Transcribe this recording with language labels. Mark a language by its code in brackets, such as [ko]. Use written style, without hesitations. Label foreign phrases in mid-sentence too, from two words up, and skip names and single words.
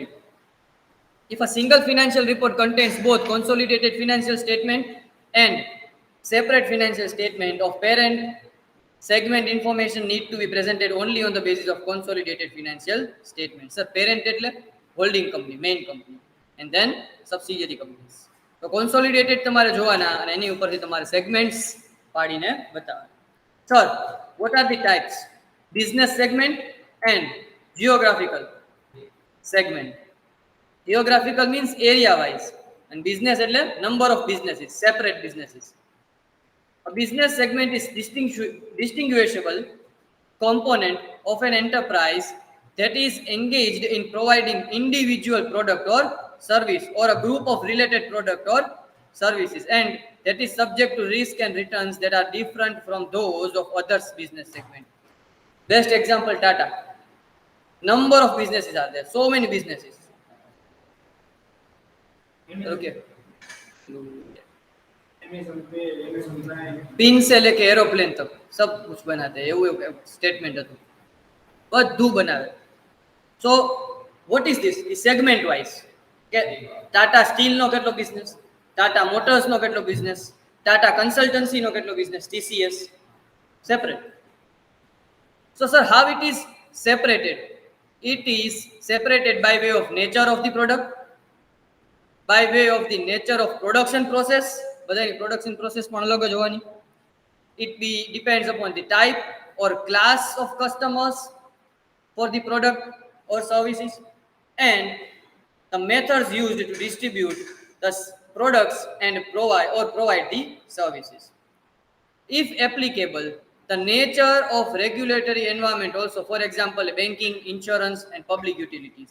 [en] If a single financial report contains both consolidated financial statement and separate financial statement of parent, segment information need to be presented only on the basis of consolidated financial statement. Sir, parent એટલે holding company, main company, and then subsidiary companies. So consolidated [gu] તમારે જોવાના અને એની ઉપરથી તમારે segments પાડીને બતાવવાના. [en] Sir, what are the types? Business segment and geographical segment. Geographical means area wise, and business એટલે number of businesses, separate businesses. A business segment is distinguishable component of an enterprise that is engaged in providing individual product or service or a group of related product or services, and that is subject to risk and returns that are different from those of others business segment. Best example, Tata. Number of businesses are there, so many businesses. [hi] Okay. पिन से लेके एरोप्लेन तक सब कुछ बनाते हैं, [gu] એવું સ્ટેટમેન્ટ હતું, બધું બનાવે. [en] So what is this? Is segment wise. [gu] કે ટાટા સ્ટીલ નો કેટલો બિઝનેસ, ટાટા મોટર્સ નો કેટલો બિઝનેસ, ટાટા કન્સલ્ટન્સી નો કેટલો બિઝનેસ, [en] TCS separate. So sir, how it is separated? It is separated by way of nature of the product, by way of the nature of production process. [gu] બધાની [en] production process [gu] પણ અલગ જ હોવાની. [en] It depends upon the type or class of customers for the product or services, and the methods used to distribute the products and provide the services. If applicable, the nature of regulatory environment also, for example, banking, insurance, and public utilities.